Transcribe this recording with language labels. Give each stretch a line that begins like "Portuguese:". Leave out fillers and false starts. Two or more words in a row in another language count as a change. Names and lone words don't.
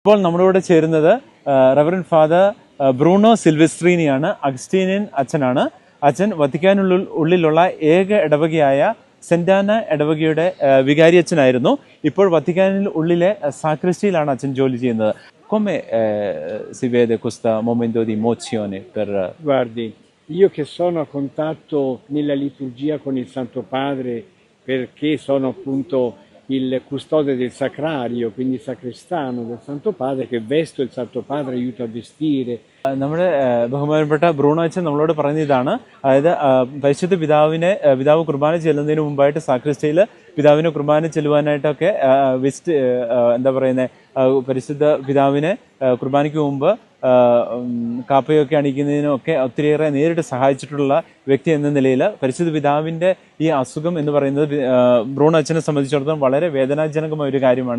Malayalam: ഇപ്പോൾ നമ്മളോട് ചേരുന്നത് റവറൻ ഫാദർ ബ്രൂണോ സിൽവെസ്ട്രീനിയാണ്. അഗസ്റ്റീനിയൻ അച്ഛനാണ്. അച്ഛൻ വത്തിക്കാനുള്ളിലുള്ള ഏക ഇടവകയായ സെന്റാന ഇടവകയുടെ വികാരി അച്ഛനായിരുന്നു. ഇപ്പോൾ വത്തിക്കാനിൽ ഉള്ളിലെ സാക്രിസ്റ്റിയിലാണ് അച്ഛൻ ജോലി ചെയ്യുന്നത്.
Italian: Come si vede questo momento di emozione per... Guardi, io che sono a contatto nella liturgia con il Santo Padre perché sono appunto il custode del sacrario, quindi sagrestano del Santo Padre, che vesto il Santo Padre, aiuto a vestire.
Malayalam: നമ്മുടെ ബഹുമാനപ്പെട്ട ബ്രൂണോ അച്ഛൻ നമ്മളോട് പറയുന്ന ഇതാണ്. അതായത് പരിശുദ്ധ പിതാവ് കുർബാന ചെല്ലുന്നതിന് മുമ്പായിട്ട് സാക്രിസ്റ്റയിൽ പിതാവിനെ കുർബാന ചെല്ലുവാനായിട്ടൊക്കെ എന്താ പറയുന്നത്, പരിശുദ്ധ പിതാവിനെ കുർബാനയ്ക്ക് മുമ്പ് കാപ്പയൊക്കെ അണിക്കുന്നതിനൊക്കെ ഒത്തിരിയേറെ നേരിട്ട് സഹായിച്ചിട്ടുള്ള വ്യക്തി എന്ന നിലയിൽ പരിശുദ്ധ പിതാവിൻ്റെ ഈ അസുഖം എന്ന് പറയുന്നത് ബ്രൂണോ അച്ഛനെ സംബന്ധിച്ചിടത്തോളം വളരെ വേദനാജനകമായ ഒരു കാര്യമാണ്.